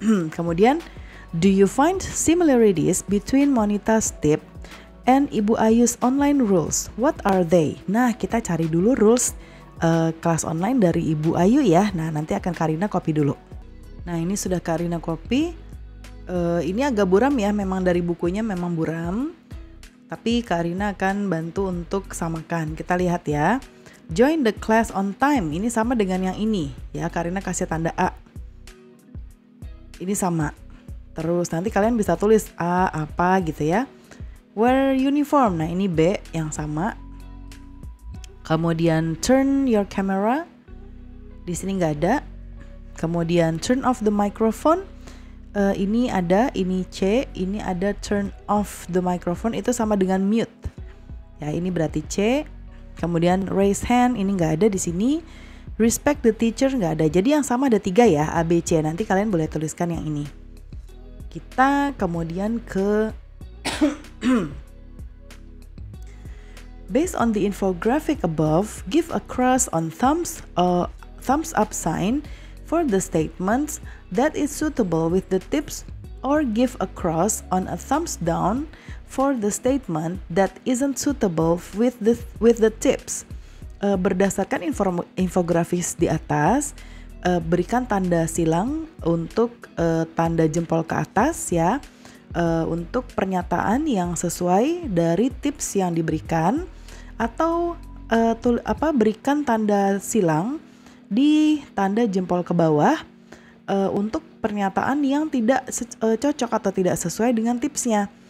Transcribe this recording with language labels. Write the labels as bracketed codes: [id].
[id] Kemudian, [en] do you find similarities between Monita's tip and Ibu Ayu's online rules? What are they? [id] Nah, kita cari dulu rules kelas online dari Ibu Ayu ya. Nah, nanti akan Karina copy dulu. Nah, ini sudah Karina copy. Ini agak buram ya, memang dari bukunya memang buram. Tapi Karina akan bantu untuk samakan. Kita lihat ya. [en] Join the class on time. [id] Ini sama dengan yang ini ya. Karina kasih tanda A. Ini sama. Terus nanti kalian bisa tulis A apa gitu ya. [en] Wear uniform. [id] Nah, ini B yang sama. Kemudian [en] turn your camera. [id] Di sini nggak ada. Kemudian [en] turn off the microphone. [id] Ini ada, ini C. Ini ada [en] turn off the microphone. [id] Itu sama dengan mute. Ya, ini berarti C. Kemudian [en] raise hand, [id] ini nggak ada di sini. [en] Respect the teacher [id] nggak ada. Jadi yang sama ada 3 ya, A, B, C. Nanti kalian boleh tuliskan yang ini. Kita kemudian ke [en] based on the infographic above, give a cross on thumbs up sign for the statements that is suitable with the tips, or give a cross on a thumbs down for the statement that isn't suitable with the tips. [id] Berdasarkan infografis di atas, berikan tanda silang untuk tanda jempol ke atas ya, untuk pernyataan yang sesuai dari tips yang diberikan, atau berikan tanda silang di tanda jempol ke bawah untuk pernyataan yang tidak cocok atau tidak sesuai dengan tipsnya.